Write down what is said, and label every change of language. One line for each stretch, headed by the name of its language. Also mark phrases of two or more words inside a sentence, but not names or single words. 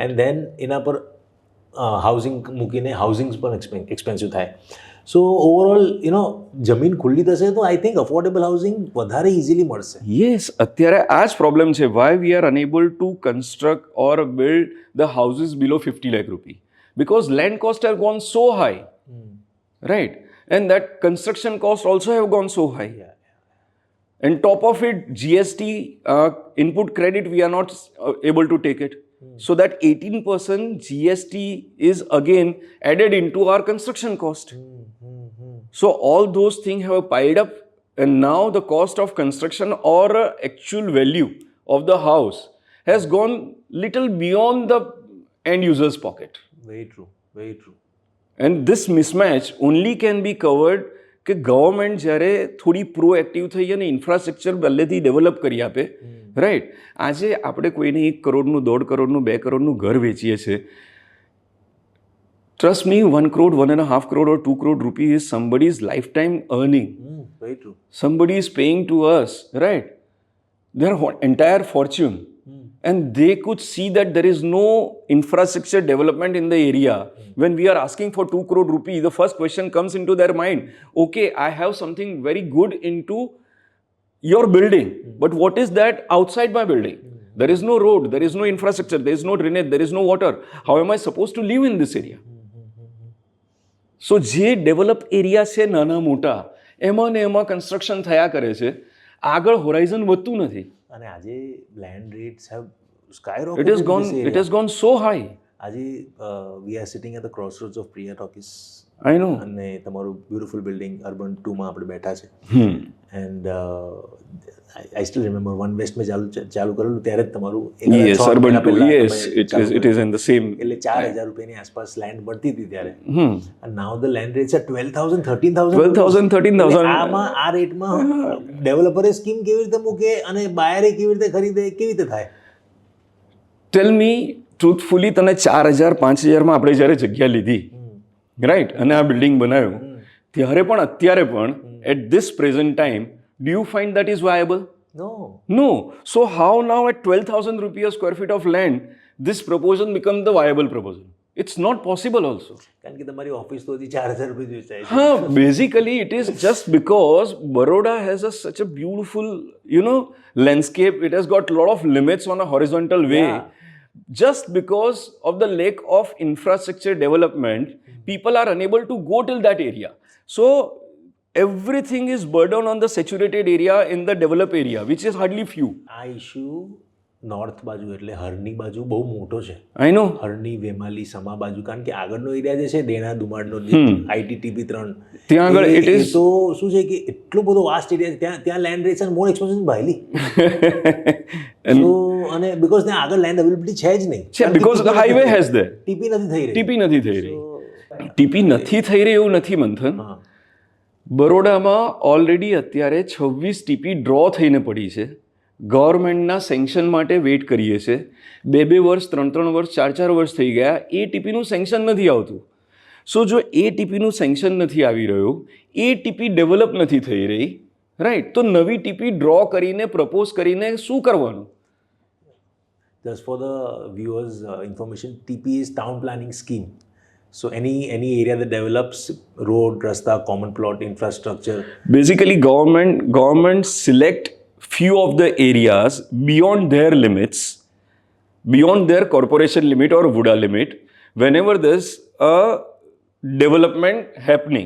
English: and then
Gujarati: એના પર હાઉસિંગ મૂકીને હાઉસિંગ પણ એક્સપેન્સિવ થાય.
English: so overall
Gujarati: જમીન ખુલ્લી થશે તો
English: I think affordable housing
Gujarati: વધારે ઇઝીલી મળશે.
English: યસ,
Gujarati: અત્યારે આ જ પ્રોબ્લેમ છે.
English: why we are unable to construct or build the houses below 50 lakh rupee? Because land costs have gone so high, right? And that construction costs also have gone so high. And top of it, GST, input credit, we are not able to take it. So that 18% GST is again added into our construction cost. So all those things have piled up, and now the cost of construction or actual value of the house has gone little beyond the end user's pocket. Very true, very true. And this mismatch only can be covered
Gujarati: કે ગવર્મેન્ટ જ્યારે થોડી પ્રોએક્ટિવ થઈ અને ઇન્ફ્રાસ્ટ્રક્ચર પહેલેથી ડેવલપ કરી આપે,
English: રાઈટ.
Gujarati: આજે આપણે કોઈને 1 કરોડનું 1.5 કરોડનું 2 કરોડનું ઘર વેચીએ છીએ.
English: Trust me, 1 crore, 1.5 crore or 2 crore rupees is somebody's lifetime earning. Very true. Somebody is paying to us, right? Their entire fortune. And they could see that there is no infrastructure development in the area. When we are asking for 2 crore rupees, the first question comes into their mind. Okay, I have something very good into your building. But what is that outside my building? There is no road, there is no infrastructure, there is no drainage, there is no water. How am I supposed to live in this area?
Gujarati: સો જે
English: develop area
Gujarati: છે નાના મોટા એમાં ને એમાં કન્સ્ટ્રક્શન થયા કરે છે, આગળ હોરાઇઝન વધતું નથી. અને આજે
English: land rates have It skyrocketed. has gone so high. આજે we are sitting at the crossroads of Priya Talkies. I know.
Gujarati: અને તમારું
English: beautiful building
Gujarati: અર્બન 2માં આપણે બેઠા છે.
English: and I still remember
Gujarati: વન વેસ્ટ મેં ચાલુ કરેલું ત્યારે જ તમારું
English: Yes, urban 2. Yes, it is in the same.
Gujarati: એટલે 4,000 રૂપિયાની આસપાસ લેન્ડ મળતી હતી ત્યારે.
English: અને now the land rates are 12,000, 13,000. 12,000, 13,000.
Gujarati: આમાં આ રેટમાં ડેવલપરે સ્કીમ કેવી રીતે મૂકે અને બાયરે કેવી રીતે ખરીદે, કેવી રીતે થાય?
English: tell me truthfully,
Gujarati: તને 4,000, 5,000માં આપણે જ્યારે જગ્યા લીધી, રાઈટ, અને આ બિલ્ડિંગ બનાવ્યું, ત્યારે પણ અત્યારે પણ
English: at this present time do you find that is viable? No. So how now at 12,000 rupees a square feet of land this proposal becomes the viable proposal? It's not possible also.
Gujarati: કારણ કે તમારી ઓફિસ તો હજી 4,000 રૂપિયા જોઈએ છે.
English: Basically it is just because Baroda has such a beautiful, landscape. It has got a lot of limits on a horizontal way. Yeah. Just because of the lack of infrastructure development, people are unable to go till that area. So everything is burden on the saturated area in the developed area, which is hardly few.
Gujarati: આ
English: issue north
Gujarati: બાજુ એટલે હરની બાજુ બહુ મોટો છે.
English: I know.
Gujarati: હરની, વેમાલી, સમા બાજુ, કારણ કે આગળનો એરિયા જે છે ડેણા દુમાડનો ITTP 3 ત્યાં આગળ એ
English: it is
Gujarati: તો શું છે કે એટલો બધો
English: vast area
Gujarati: છે, ત્યાં
English: land rates
Gujarati: અને
English: more expensive
Gujarati: ભાઈલી. સો અને બીકોઝ ત્યાં આગળ
English: land availability
Gujarati: છે જ નહીં.
English: because the highway has there.
Gujarati: ટીપી નથી થઈ રહી. ટીપી નથી થઈ રહી એવું નથી મંથન. બરોડામાં ઓલરેડી અત્યારે 26 ટીપી ડ્રો થઈને પડી છે. ગવર્મેન્ટના સેન્કશન માટે વેઇટ કરીએ છીએ. 2 વર્ષ, 3 વર્ષ, 4 વર્ષ થઈ ગયા, એ ટીપીનું સેન્કશન નથી આવતું. સો જો એ ટીપીનું સેન્કશન નથી આવી રહ્યું, એ ટીપી ડેવલપ નથી થઈ રહી, રાઈટ, તો નવી ટીપી ડ્રો કરીને પ્રપોઝ કરીને શું કરવાનું?
English: Just for the viewers' information, TP is Town Planning Scheme. So any area that develops road, rasta, common plot, infrastructure. Basically, government select few of the areas beyond their limits, beyond their corporation limit or VUDA limit, whenever there's a development happening.